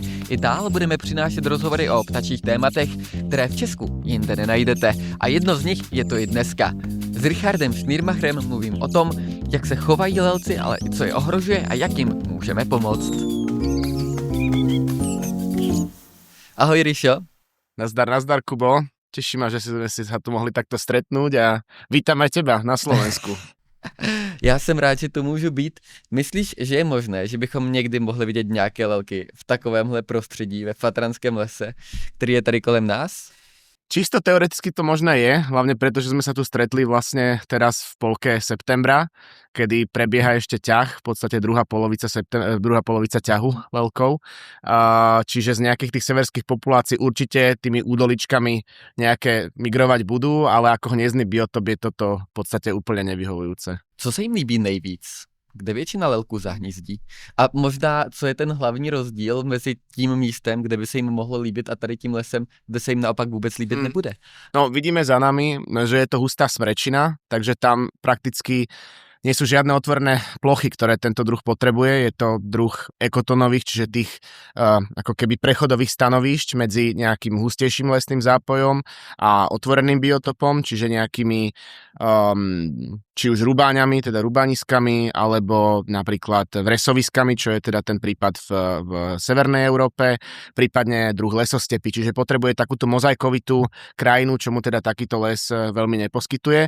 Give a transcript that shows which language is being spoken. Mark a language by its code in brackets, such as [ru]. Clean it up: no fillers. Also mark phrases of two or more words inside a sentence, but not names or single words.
[cs] I dál budeme přinášet rozhovory o ptačích tématech, které v Česku jinde nenajdete. A jedno z nich je to i dneska. S Richardem Schnirmacherem mluvím o tom, jak se chovají lelci, ale i co je ohrožuje a jak jim můžeme pomoct. Ahoj Rišo. Nazdar, Kubo. [sk] Teší ma, že sme si sa tu mohli takto stretnúť a vítam aj teba na Slovensku. [cs] Já jsem rád, že tu můžu být. Myslíš, že je možné, že bychom někdy mohli vidět nějaké lelky v takovémhle prostředí, ve Fatranském lese, který je tady kolem nás? [sk] Čisto teoreticky to možné je, hlavne preto, že sme sa tu stretli vlastne teraz v polke septembra, kedy prebieha ešte ťah, v podstate druhá polovica ťahu lelkov. Čiže z nejakých tých severských populácií určite tými údoličkami nejaké migrovať budú, ale ako hniezdny biotop je toto v podstate úplne nevyhovujúce. [cs] Co se jim líbí nejvíc? Kde většina lelků zahnízdí? A možná, co je ten hlavní rozdíl mezi tím místem, kde by se jim mohlo líbit a tady tím lesem, kde se jim naopak vůbec líbit nebude? [sk] No, vidíme za nami, že je to hustá smrečina, takže tam prakticky nie sú žiadne otvorené plochy, ktoré tento druh potrebuje. Je to druh ekotónových, čiže tých ako keby prechodových stanovíšť medzi nejakým hustejším lesným zápojom a otvoreným biotopom, čiže nejakými či už rubáňami, teda rubániskami, alebo napríklad vresoviskami, čo je teda ten prípad v Severnej Európe, prípadne druh lesostepy, čiže potrebuje takúto mozaikovitú krajinu, čo mu teda takýto les veľmi neposkytuje.